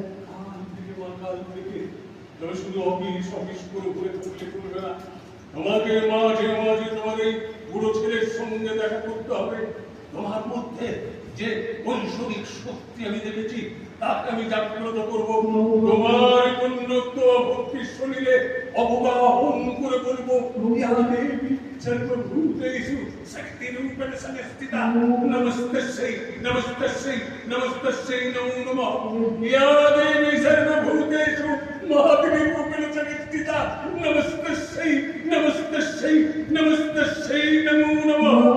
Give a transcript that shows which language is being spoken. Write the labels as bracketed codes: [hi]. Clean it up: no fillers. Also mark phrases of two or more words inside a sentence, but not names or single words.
[bn] তবে শুধু অফিস অফিস করে ঘুরে থাকলে চলবে না তোমাকে মাঝে মাঝে তোমার এই বুড়ো ছেলের সঙ্গে দেখা করতে হবে তোমার মধ্যে যে বৈষয়িক শক্তি আমি দেখেছি তাকে আমি জাগ্রত করবো তোমার কন্যত্ব ভক্তির শরীরে অবগাহন করে বলবো [sa] सर्वभूतेषु शक्तिरूपेण संस्थिता नमस्तस्यै नमस्तस्यै नमस्तस्यै नमो नमः या देवी सर्वभूतेषु महद्रूपेण संस्थिता नमस्तस्यै नमस्तस्यै नमस्तस्यै नमो नमः